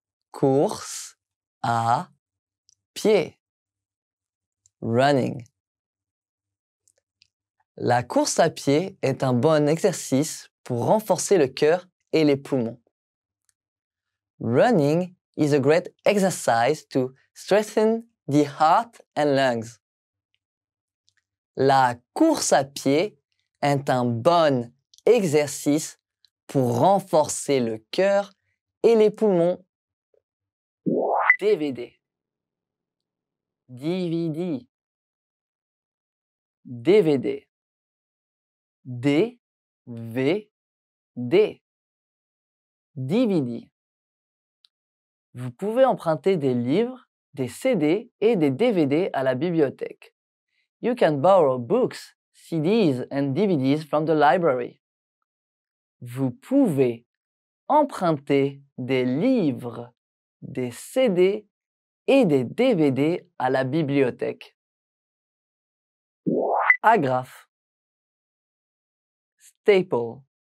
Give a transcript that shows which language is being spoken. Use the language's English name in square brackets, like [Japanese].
[French] Course à pied. Running. La course à pied est un bon exercice pour renforcer le cœur et les poumons. [English] Running is a great exercise to strengthen the heart and lungs. [French] La course à pied est un bon exercice pour renforcer le cœur et les poumons. DVD. DVD. DVD. DVD. DVD. Vous pouvez emprunter des livres, des CD et des DVD à la bibliothèque. [English] You can borrow books, CDs and DVDs from the library. [French] Vous pouvez emprunter des livres, des CD et des DVD à la bibliothèque. Agrafe. Staple.